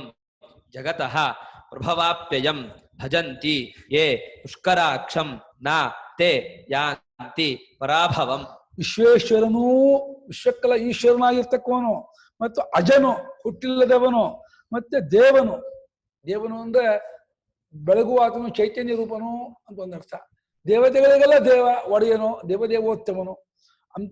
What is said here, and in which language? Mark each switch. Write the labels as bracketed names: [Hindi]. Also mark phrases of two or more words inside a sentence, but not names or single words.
[Sanskrit] ಜಗತಃ ಪ್ರಭವಾಪ್ಯಯಂ ಭಜಂತಿ ಯೇ ಪುಷ್ಕರಾಕ್ಷಂ ನ ತೇ ಯಾಂತಿ ಪರಾಭವಂ. [Kannada] ವಿಶ್ವೇಶ್ವರನೂ ವಿಶ್ವಕ್ಕಲ ಈಶ್ವರನಾಗಿರ್ತಕ್ಕವನು ಮತ್ತು ಅಜನು ಹುಟ್ಟಿಲ್ಲದವನು ಮತ್ತೆ ದೇವನು. ದೇವನು ಅಂದ್ರೆ ಬೆಳಗುವಾತನು, ಚೈತನ್ಯ ರೂಪನು ಅಂತ ಒಂದರ್ಥ. ದೇವತೆಗಳಿಗೆಲ್ಲ ದೇವ ಒಡೆಯನು, ದೇವದೇವೋತ್ತಮನು ಅಂತ.